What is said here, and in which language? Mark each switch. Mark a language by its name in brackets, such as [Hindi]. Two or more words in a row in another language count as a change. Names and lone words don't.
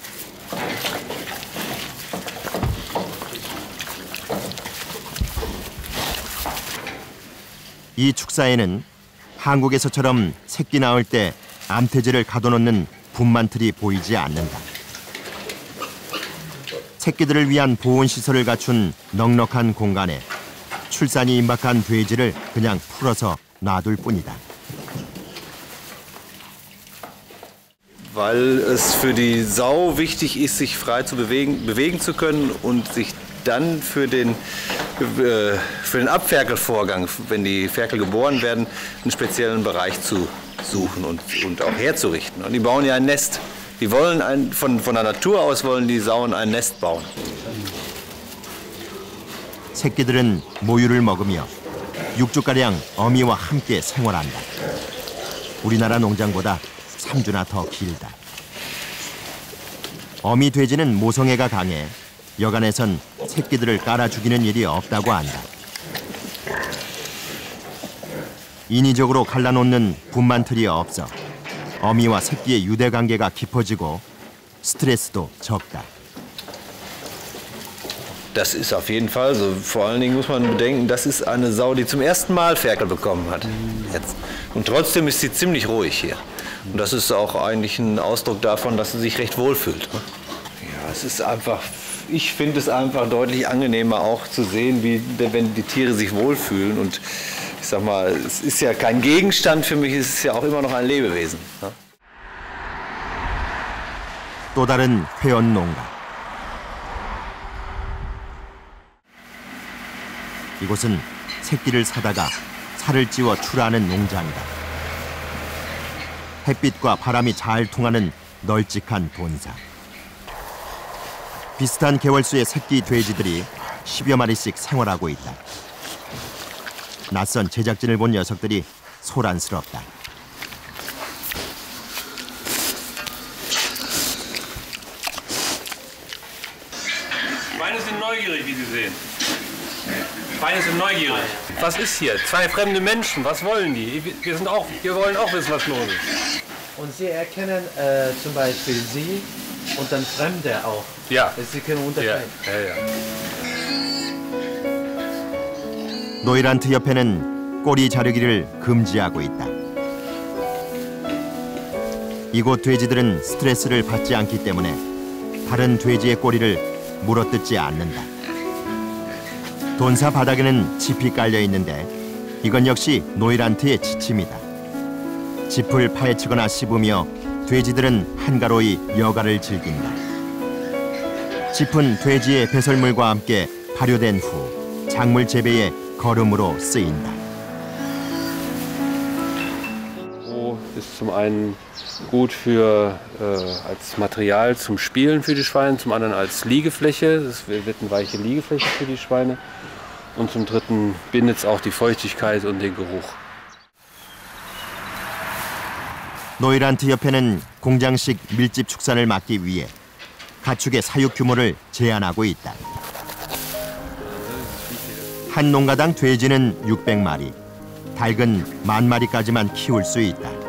[Korean] 이 축사에는 한국에서처럼 새끼 낳을 때 암태지를 가둬놓는 분만틀이 보이지 않는다. 새끼들을 위한 보온시설을 갖춘 넉넉한 공간에 출산이 임박한 돼지를 그냥 풀어서 놔둘 뿐이다. [German] Weil es für die Sau wichtig ist, sich frei zu bewegen zu können und sich dann für den Abferkelvorgang, wenn die Ferkel geboren werden, einen speziellen Bereich zu suchen und auch herzurichten. Und die bauen ja ein Nest. Die wollen von der Natur aus wollen die Sauen ein Nest bauen. [Korean] 새끼들은 모유를 먹으며 6주가량 어미와 함께 생활한다. 우리나라 농장보다 3주나 더 길다. 어미 돼지는 모성애가 강해 여간에선 새끼들을 깔아 죽이는 일이 없다고 한다. 인위적으로 갈라놓는 분만틀이 없어 어미와 새끼의 유대관계가 깊어지고 스트레스도 적다. [German] Das ist auf jeden Fall so. Vor allen Dingen muss man bedenken, das ist eine Sau, die zum ersten Mal Ferkel bekommen hat. Jetzt. Und trotzdem ist sie ziemlich ruhig hier. Und das ist auch eigentlich ein Ausdruck davon, dass sie sich recht wohl fühlt. Ja, es ist einfach, ich finde es einfach deutlich angenehmer auch zu sehen, wie wenn die Tiere sich wohlfühlen. Und ich sag mal, es ist ja kein Gegenstand für mich, es ist ja auch immer noch ein Lebewesen. [Korean] 또 다른 회원 농가. 이곳은 새끼를 사다가 살을 찌워 출하하는 농장이다. 햇빛과 바람이 잘 통하는 널찍한 돈사. 비슷한 개월수의 새끼 돼지들이 10여 마리씩 생활하고 있다. 낯선 제작진을 본 녀석들이 소란스럽다. [German] Schweine sind neugierig, wie Sie sehen. Schweine sind neugierig. Was ist hier? Zwei fremde Menschen, was wollen die? Wir wollen auch wissen, was los ist. Und Sie erkennen zum Beispiel Sie und dann Fremde auch. Ja. Sie können unterscheiden. Ja. [Korean] 노이란트 협회는 꼬리 자르기를 금지하고 있다. 이곳 돼지들은 스트레스를 받지 않기 때문에 다른 돼지의 꼬리를 물어뜯지 않는다. 돈사 바닥에는 짚이 깔려 있는데 이건 역시 노이란트의 지침이다. 짚을 파헤치거나 씹으며 돼지들은 한가로이 여가를 즐긴다. 짚은 돼지의 배설물과 함께 발효된 후 작물 재배에 거름으로 쓰인다. [German] Ist zum einen gut als Material zum Spielen für die Schweine, zum anderen als Liegefläche. Es wird eine weiche Liegefläche für die Schweine. und zum Dritten bindet es auch die Feuchtigkeit und den Geruch. [Korean] 노일한트 협회는 공장식 밀집 축산을 막기 위해 가축의 사육 규모를 제한하고 있다. 한 농가당 돼지는 600마리, 닭은 10,000마리까지만 키울 수 있다.